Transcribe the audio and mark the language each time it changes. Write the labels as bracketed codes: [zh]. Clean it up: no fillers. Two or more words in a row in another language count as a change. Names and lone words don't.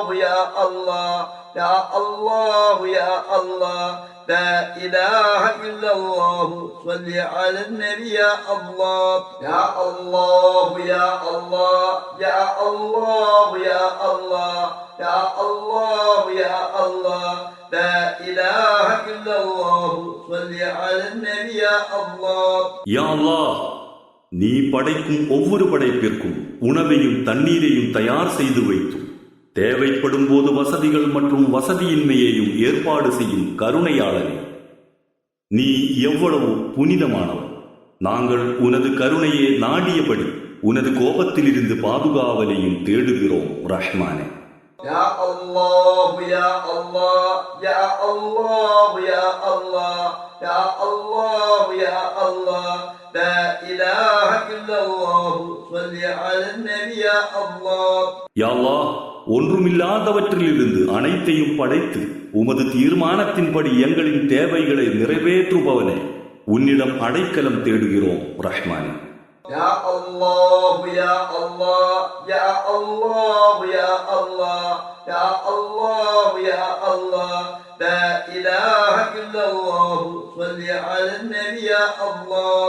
[ar] يا الله يا الله يا الله لا إله إلا الله صل على النبي يا الله يا الله يا الله يا الله يا الله يا الله يا الله لا إله إلا الله صل على النبي يا الله يا الله, [ta] நீ படைக்கும் ஒவ்வொரு படைப்பிற்கும் உணவையும் தண்ணீரையும் தயார் செய்து வைத்தும் தேவைப்படும் போது வசதிகள் மற்றும் வசதியின்மையையும் ஏற்பாடு செய்யும் கருணையாளனே, நீ எவ்வளவு புனிதமானவன். நாங்கள் உனது கருணையை நாடியபடி உனது கோபத்திலிருந்து பாதுகாவலையும் தேடுகிறோம் ரஹ்மானே. [ar] يا الله يا الله يا الله يا الله يا الله يا الله لا إله إلا الله صل على النبي يا الله يا الله, [ta] ஒன்றுமில்லாதவற்றிலிருந்து அனைத்தையும் படைத்து உமது தீர்மானத்தின்படி எங்களின் தேவைகளை நிறைவேற்றுபவனே, உன்னிடம் அடைக்கலம் தேடுகிறோம் ரஹ்மானே. [ar] يا الله يا الله يا الله يا الله يا الله يا الله لا إله إلا الله صل على النبي يا الله.